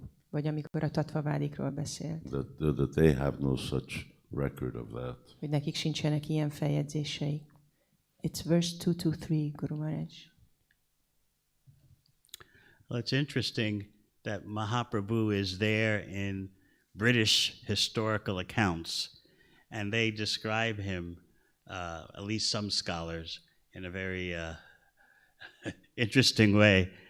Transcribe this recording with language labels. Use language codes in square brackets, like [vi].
[hu] Vagy amikor a tattvavádikról beszélt. [en] That they have no such record of that. [hu] Hogy nekik sincsenek ilyen feljegyzései. [en] It's verse 223, Guru Maharaj. Well, it's interesting that Mahaprabhu is there in British historical accounts, and they describe him, at least some scholars, in a very interesting way.